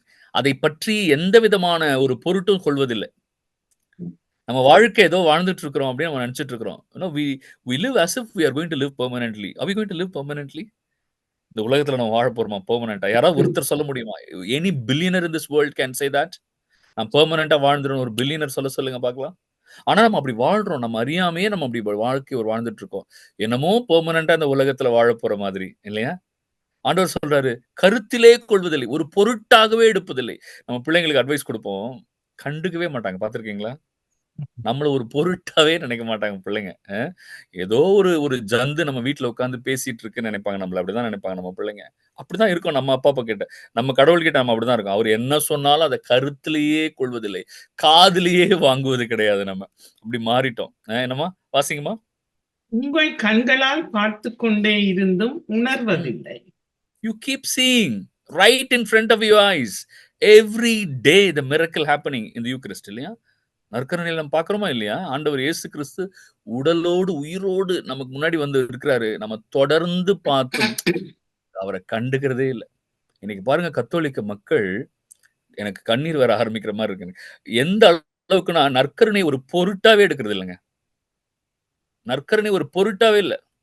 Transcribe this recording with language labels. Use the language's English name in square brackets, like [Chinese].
[Tamil] அதை பற்றி எந்த விதமான ஒரு பொருட்டும் கொள்வதில்லை. நம்ம வாழ்க்கை ஏதோ வாழ்ந்துட்டு இருக்கிறோம் அப்படின்னு நம்ம நினைச்சிட்டு இருக்கிறோம். [English] we live as if we are going to live permanently. Are we going to live permanently? [Tamil] இந்த உலகத்துல நம்ம வாழ போறோமா பெர்மனண்டா? யாராவது ஒருத்தர் சொல்ல முடியுமா? [English] Any billionaire in this world can say that? [Tamil] நான் பெர்மனண்டா வாழ்ந்துடும் ஒரு பில்லியனர் சொல்லுங்க பார்க்கலாம். ஆனா நம்ம அப்படி வாழ்றோம். நம்ம அறியாமையே நம்ம அப்படி வாழ்க்கை ஒரு வாழ்ந்துட்டு இருக்கோம். என்னமோ பெர்மனண்டா இந்த உலகத்துல வாழ போற மாதிரி இல்லையா? ஆண்டவர் சொல்றாரு, கருத்திலே கொள்வதில்லை, ஒரு பொருட்டாகவே எடுப்பதில்லை. நம்ம பிள்ளைங்களுக்கு அட்வைஸ் கொடுப்போம், கண்டுக்கவே மாட்டாங்க. பார்த்திருக்கீங்களா? நம்மள ஒரு பொருட்டாவே நினைக்க மாட்டாங்க பிள்ளைங்க. ஏதோ ஒரு ஜந்து நம்ம வீட்டுல உட்கார்ந்து பேசிட்டு இருக்குன்னு நினைப்பாங்க. நம்மள அப்படிதான் நினைப்பாங்க நம்ம பிள்ளைங்க. அப்படிதான் இருக்கும் நம்ம அப்பா அப்பா கிட்ட. நம்ம கடவுள் கிட்ட நம்ம அப்படிதான் இருக்கும். அவர் என்ன சொன்னாலும் அதை கருத்திலேயே கொள்வதில்லை, காதிலேயே வாங்குவது கிடையாது. நம்ம அப்படி மாறிட்டோம். என்னமா வாசிங்கம்மா. உங்கள் கண்களால் பார்த்து கொண்டே இருந்தும் உணர்வதில்லை. [English] You keep seeing right in front of your eyes every day the miracle happening in the Eucharist [Tamil] இல்லையா? நற்கருணையில நம்ம பார்க்கிறோமா இல்லையா? ஆண்டவர் இயேசு கிறிஸ்து உடலோடு உயிரோடு நமக்கு முன்னாடி வந்து இருக்கிறாரு. நம்ம தொடர்ந்து பார்த்தும் அவரை கண்டுக்கிறதே இல்லை. இன்னைக்கு பாருங்க கத்தோலிக்க மக்கள் எனக்கு கண்ணீர் வர ஆரம்பிக்கிற மாதிரி இருக்கு. எந்த அளவுக்குன்னா நற்கருணை ஒரு பொருட்டாவே எடுக்கிறது இல்லைங்க. நற்கருணை ஒரு பொருட்டாவே இல்லை.